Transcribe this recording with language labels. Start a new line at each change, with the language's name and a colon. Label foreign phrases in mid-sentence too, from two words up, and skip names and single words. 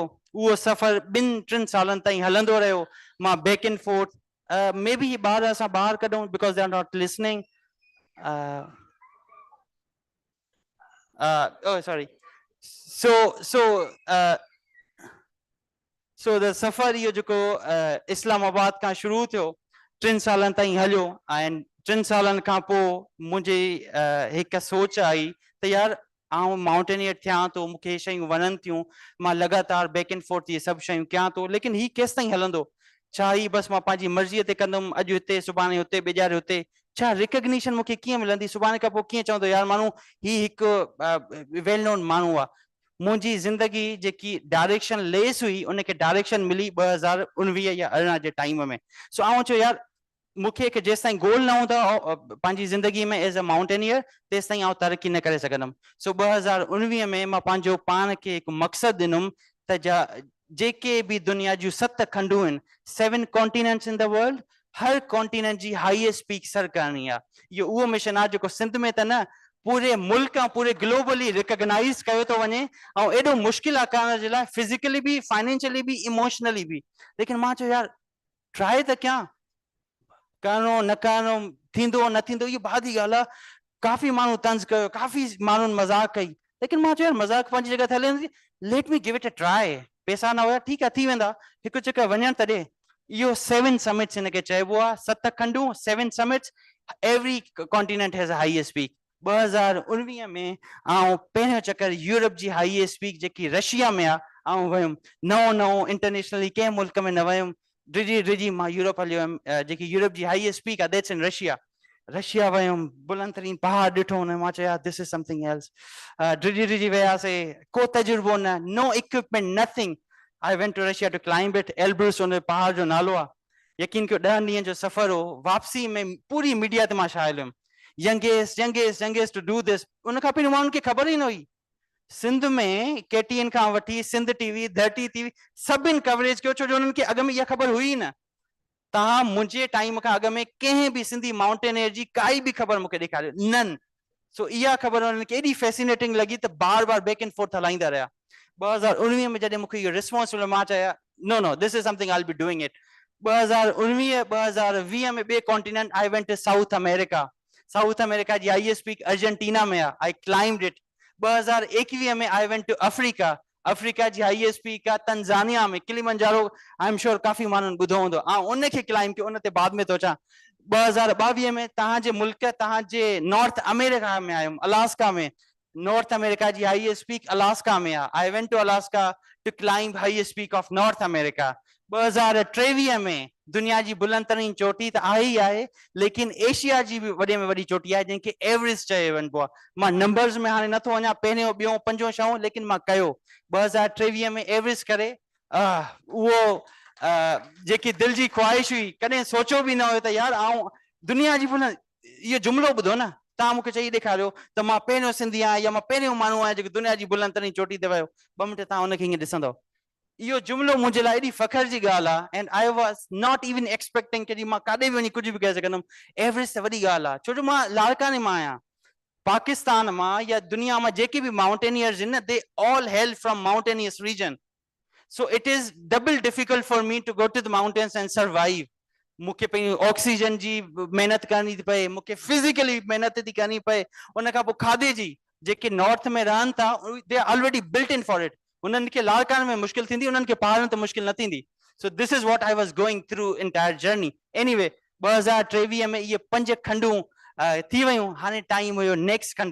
Sindhi: उहो सफ़र 2-3 सालनि ताईं हलंदो रहियो.
English: मां back and forth. Maybe
Sindhi: ॿार असां ॿाहिरि कढूं
English: because they are not listening. Oh sorry. So the
Sindhi: सफ़र इहो जेको इस्लामाबाद खां शुरू थियो 3 सालनि ताईं हलियो ऐं 3 सालनि खां पोइ मुंहिंजी हिकु सोच आई त यार आउं माउंटेनियर थियां थो मूंखे हे शयूं वणनि थियूं मां लगातार
English: back and forth
Sindhi: इहे सभु शयूं कयां थो लेकिन ही केसि ताईं हलंदो छा ही बसि मां पंहिंजी मर्ज़ीअ ते कंदुमि अॼु हिते सुभाणे हुते ॿिजारे हुते छा रिकग्निशन मूंखे कीअं मिलंदी सुभाणे खां पोइ कीअं चवंदो यार माण्हू ही हिकु
English: well known
Sindhi: माण्हू आहे मुंहिंजी ज़िंदगी जेकी
English: direction less
Sindhi: हुई उनखे डायरेक्शन मिली 2019 या 18 जे टाइम में सो आउं चयो यार मूंखे हिकु जेसि ताईं गोल न हूंदा पंहिंजी ज़िंदगी में
English: as a mountaineer
Sindhi: तेसि ताईं आउं तरक़ी न करे सघंदुमि सो 2019 में मां पंहिंजो पाण खे हिकु मक़सदु ॾिनुमि त जेके बि दुनिया जूं 7 खंडूं आहिनि 7
English: continents in the world
Sindhi: हर कॉन्टिनेंट जी
English: highest peak
Sindhi: सर करणी आहे इहो उहो मिशन आहे जेको सिंध में त न पूरे मुल्क ऐं पूरे
English: globally recognize
Sindhi: कयो थो वञे ऐं एॾो मुश्किल आहे करण जे लाइ फिज़िकली बि फाइनेंशियली बि इमोशनली बि लेकिन मां चयो यार ट्राई त कयां करणो न करणो थींदो न थींदो इहो बादी ॻाल्हि आहे काफ़ी माण्हू तंज़ कयो काफ़ी माण्हुनि मज़ाक कई लेकिन मां चयो यार मज़ाक पंहिंजी जॻह ते हले वेंदी
English: let me give it a try
Sindhi: पैसा न हुया ठीकु आहे थी वेंदा हिकु चकर वञण त ॾे इहो 7 समिट्स हिनखे चइबो आहे 7 खंडूं 7 समिट्स
English: every continent has a highest peak
Sindhi: 2019 में आउं पहिरियों चकर यूरोप जी
English: highest peak
Sindhi: जेकी रशिया में आहे आउं वियुमि नओं इंटरनेशनली कंहिं मुल्क में न वियुमि डिजी मां यूरोप हलियो हुयमि जेकी यूरोप जी
English: highest peak
Sindhi: आहे
English: that's in Russia
Sindhi: वियुमि बुलंद तरीन पहाड़ ॾिठो हुन मां चयो यार
English: this is something else
Sindhi: डिजी वियासीं को तजुर्बो न
English: no equipment nothing I went to Russia to climb it
Sindhi: एल्ब्रुस उन पहाड़ जो नालो आहे यकीन कयो 10 ॾींहंनि जो सफ़र हो वापसी में पूरी मीडिया ते मां छाइल हुयुमि
English: youngest to do this
Sindhi: उन खां पहिरियों माण्हुनि खे ख़बर ई न हुई सिंध में KTN खां वठी सिंध टीवी धरती टीवी सभिनि कवरेज कयो छो जो उन्हनि खे अॻु में इहा ख़बर हुई न तव्हां मुंहिंजे टाइम खां अॻु में कंहिं बि सिंधी माउंटेनियर जी काई बि ख़बर मूंखे ॾेखारियो
English: none so
Sindhi: इहा ख़बर उन्हनि खे एॾी फैसिनेटिंग लॻी त बार बार
English: back and forth
Sindhi: हलाईंदा रहिया 2019 में जॾहिं मूंखे इहो रिस्पॉन्स मिलियो मां चया
English: no this is something I will be doing it
Sindhi: 2019 में ॿिए कॉन्टिनेंट
English: I went to South America
Sindhi: जी
English: highest peak
Sindhi: अर्जेंटीना में आहे
English: I climbed it
Sindhi: 2021 में
English: I went to Africa
Sindhi: जी
English: highest peak
Sindhi: आहे तंजानिया में किलिमंजारो
English: I am sure
Sindhi: काफ़ी माण्हुनि ॿुधो हूंदो ऐं उनखे क्लाइम कयो उन ते बाद में थो अचां 2022 में तव्हांजे मुल्क तव्हांजे नॉर्थ अमेरिका में आयुमि अलास्का में नॉर्थ अमेरिका जी
English: highest peak
Sindhi: अलास्का में आहे
English: I went to Alaska to climb highest peak of North America
Sindhi: 2023 में दुनिया जी बुलंद तरीन चोटी त आहे ई आहे लेकिन एशिया जी बि वॾे में वॾी चोटी आहे जंहिंखे एवरेस्ट चयो वञिबो आहे मां नंबर्स में हाणे नथो वञा पहिरियों ॿियों पंजो छहों लेकिन मां कयो 2023 में एवरेस्ट करे उहो जेकी दिलि जी ख़्वाहिश हुई कॾहिं सोचियो बि न हुयो त यार आउं दुनिया जी बुलंद इहो जुमिलो ॿुधो न तव्हां मूंखे चई ॾेखारियो त मां पहिरियों सिंधी आहियां या मां पहिरियों माण्हू आहियां जेको दुनिया जी बुलंद तरीन चोटी ते वियो 2 मिंट तव्हां उनखे हीअं ॾिसंदव इहो जुमिलो मुंहिंजे लाइ एॾी फ़ख्र जी ॻाल्हि आहे
English: and I was not even expecting
Sindhi: कि मां काॾे बि वञी कुझु बि करे सघंदुमि एवरेस्ट त वॾी ॻाल्हि आहे छो जो मां लाड़काने मां आहियां पाकिस्तान मां या दुनिया में जेके भी माउंटेनियर्स हैं
English: they all hail from mountainous region so it is double difficult for me to go to the mountains and survive
Sindhi: मूंखे पंहिंजी ऑक्सीजन जी महिनत करनी थी पए मूंखे फिजिकली महिनत थी करनी पए उन खां पोइ खाधे जी जेके नॉर्थ में रहनि था
English: they are already built in for it
Sindhi: उन्हनि खे लाड़काने में मुश्किल थींदी उन्हनि खे पहाड़नि ते मुश्किल न थींदी
English: so this is what I was going through entire journey anyway
Sindhi: 2023 में इहे 5 खंडूं थी वयूं हाणे टाइम हुयो नेक्स्ट